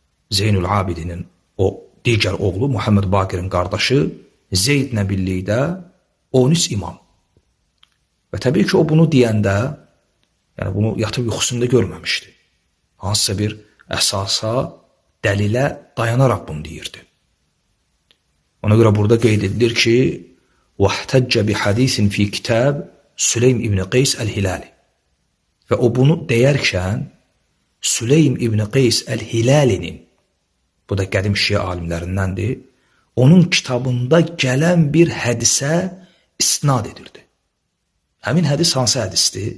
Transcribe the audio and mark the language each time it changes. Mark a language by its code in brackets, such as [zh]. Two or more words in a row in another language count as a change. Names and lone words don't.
[az] Zeynül Abidinin o digər oğlu Muhammed Baqirin qardaşı Zeydlə birlikdə 13 imam. Və təbii ki, o bunu deyəndə, yəni bunu yatıb yuxusunda görməmişdi. Hansısa bir əsasa, dəlilə dayanaraq bunu deyirdi. Ona görə burada qeyd edilir ki, [ar] وَاحْتَجَّ بِحَدِيثٍ فِي كِتَابِ Süleym İbn Qeys Əl-Hilali. [az] Və o bunu deyərkən, Süleym İbn Qeys Əl-Hilalinin, bu da qədim şiə alimlərindəndir, onun kitabında gələn bir hədisə istinad edirdi. Həmin hədis hansı hədisdir?